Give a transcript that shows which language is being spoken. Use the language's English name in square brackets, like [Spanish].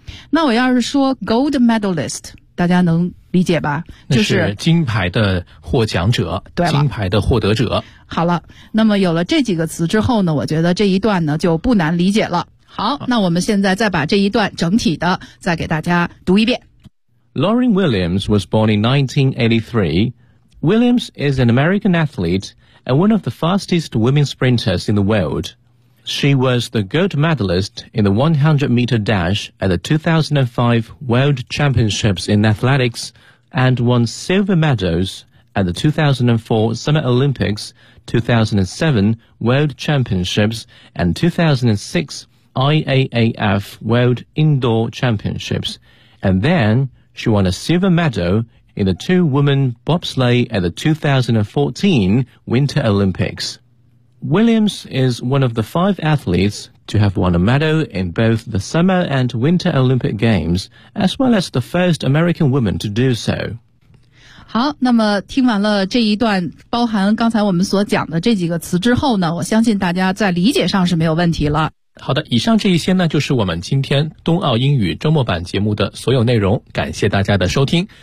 [Chinese] 那我要是说 gold medalist， 大家能理解吧？就是金牌的获奖者，对了，金牌的获得者。好了，那么有了这几个词之后呢，我觉得这一段呢就不难理解了。好，那我们现在再把这一段整体的再给大家读一遍。 [English] Lauren Williams was born in 1983. Williams is an American athlete and one of the fastest women sprinters in the world. She was the gold medalist in the 100-meter dash at the 2005 World Championships in Athletics and won silver medals at the 2004 Summer Olympics, 2007 World Championships and 2006 IAAF World Indoor Championships. And then she won a silver medal in the two-woman bobsleigh at the 2014 Winter Olympics. Williams is one of the five athletes to have won a medal in both the Summer and Winter Olympic Games, as well as the first American woman to do so. [Chinese] 好，那么听完了这一段包含刚才我们所讲的这几个词之后呢，我相信大家在理解上是没有问题了。好的，以上这一些呢，就是我们今天冬奥英语周末版节目的所有内容，感谢大家的收听。